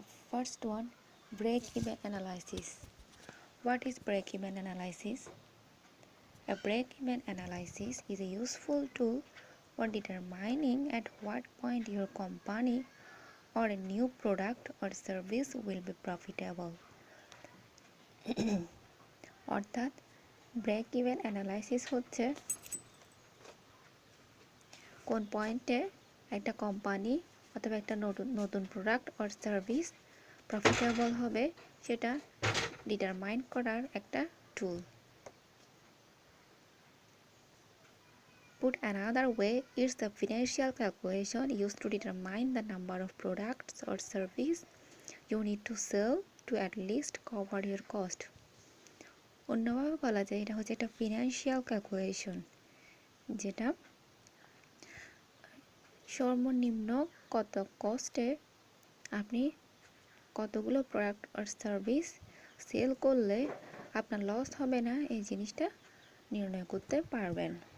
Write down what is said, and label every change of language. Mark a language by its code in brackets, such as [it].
[en] First one, break-even analysis. What is break-even analysis? A break-even analysis is a useful tool for determining at what point your company or a new product or service will be profitable. [bn] অর্থাৎ break even analysis হচ্ছে কোন পয়েন্টে একটা company অথবা একটা নতুন product or service profitable হবে সেটা ডিটারমাইন করার একটা টুল। [en] Put another way, it's the financial calculation used to determine the number of products or service you need to sell to at least cover your cost. [bn] অন্যভাবে বলা যায় এটা হচ্ছে একটা ফিনান্সিয়াল ক্যালকুলেশন, যেটা সর্বনিম্ন কত কস্টে আপনি কতগুলো প্রোডাক্ট আর সার্ভিস সেল করলে আপনার লস হবে না এই জিনিসটা নির্ণয় করতে পারবেন।